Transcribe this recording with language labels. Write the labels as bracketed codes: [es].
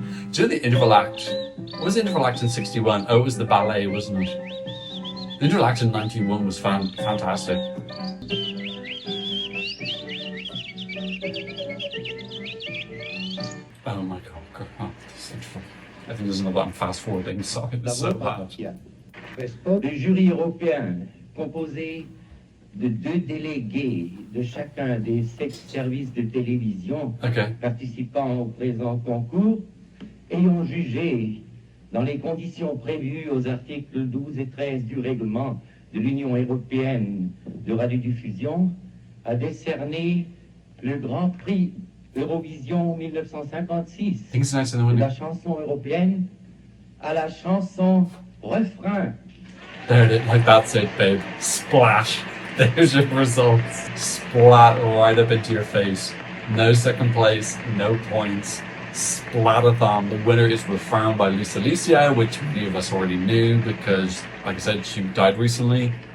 [en] Do you know the interval act? What was the interval act in 61? Oh, it was the ballet, wasn't it? The interval act in 91 was fantastic. Oh my god, girl. This interval. I think there's another I'm fast forwarding, so it's so bad. [fr] Le jury européen, composé de 2 délégués de chacun des 7 services de télévision participant au présent concours, ayant jugé dans les conditions prévues aux articles 12 et 13 du règlement de l'Union européenne de radiodiffusion, a décerné le Grand Prix Eurovision 1956 de la chanson européenne à la chanson refrain. [en] There it is, like that's it, babe. Splash. There's your results. Splat right up into your face. No second place, no points. Splatathon. The winner is Refrain by Lisa Alicia, which many of us already knew because, like I said, she died recently.